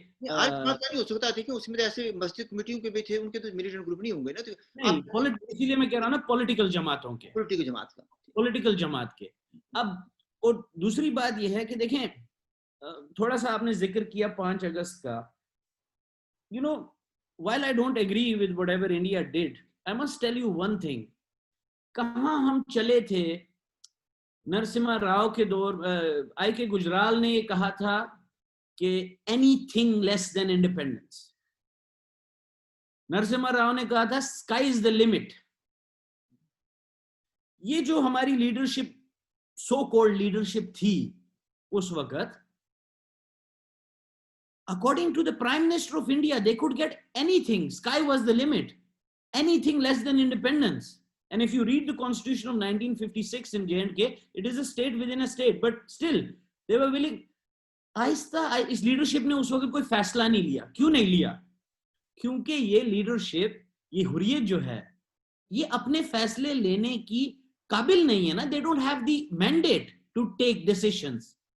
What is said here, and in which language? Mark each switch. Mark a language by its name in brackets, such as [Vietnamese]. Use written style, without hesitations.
[Urdu] نہیں ہو سکتا تھا کہ اس میں ایسے مسجد کمیٹیوں کے بھی تھے, ان کے تو ملیٹنٹ گروپ نہیں ہوں گے نا. تو اسی لیے میں کہہ رہا ہوں نا پولیٹیکل جماعتوں کے, پولیٹیکل جماعت کے. اب اور دوسری بات یہ ہے کہ دیکھیں, تھوڑا سا آپ نے ذکر کیا 5 اگست کا. [English] You know, while I don't agree with whatever India did, I must tell you one thing. [Urdu] کہاں ہم چلے تھے نرسمہا راؤ کے دور, آئی کے گجرال نے یہ کہا تھا کہ [English] Anything less than independence. [Urdu] نرسمہا راؤ نے کہا تھا [English] Sky is the limit. [Urdu] یہ جو ہماری لیڈرشپ, سو کولڈ لیڈرشپ تھی اس وقت, [English] according to the Prime Minister of India, they could get anything. Sky was the limit. Anything less than independence. And if you read the Constitution of 1956 in J&K, it is a state within a state. But still, they were willing. [Urdu] آہستہ اس leadership نے اس وقت کوئی فیصلہ نہیں لیا. کیوں نہیں لیا؟ کیونکہ یہ لیڈرشپ, یہ حریت جو ہے, یہ اپنے فیصلے لینے کی قابل نہیں ہے نا. [English] They don't have the mandate to take decisions.